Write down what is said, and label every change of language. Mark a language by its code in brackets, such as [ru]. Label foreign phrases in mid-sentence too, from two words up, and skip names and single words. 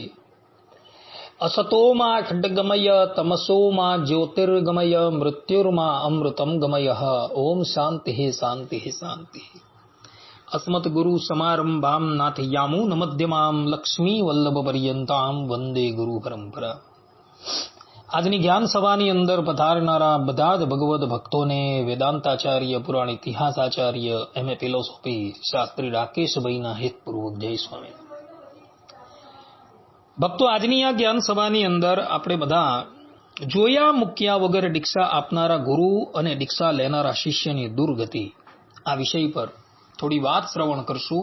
[sa] असतो मा खड्गमय तमसो मा ज्योतिर्गमय मृत्युर्मा अमृतं गमयः। ओम शांति शांति शांति। अस्मत् गुरु समारंभां नाथयामून मध्यमां लक्ष्मी वल्लभ पर्यंतां वंदे गुरु परंपरा। [gu] આજની જ્ઞાન સભાની અંદર પધારનારા બધા જ ભગવદ ભક્તોને વેદાંતાચાર્ય, પુરાણ ઇતિહાસાચાર્ય, [en] MA philosophy [gu] શાસ્ત્રી રાકેશભાઈના હેતપૂર્વક જય સ્વામી ભક્તો। આજની આ જ્ઞાન સભાની અંદર આપણે બધા જોયા મૂક્યા વગર દીક્ષા આપનારા ગુરુ અને દીક્ષા લેનારા શિષ્યની દુર્ગતિ આ વિષય પર થોડી વાત શ્રવણ કરશું।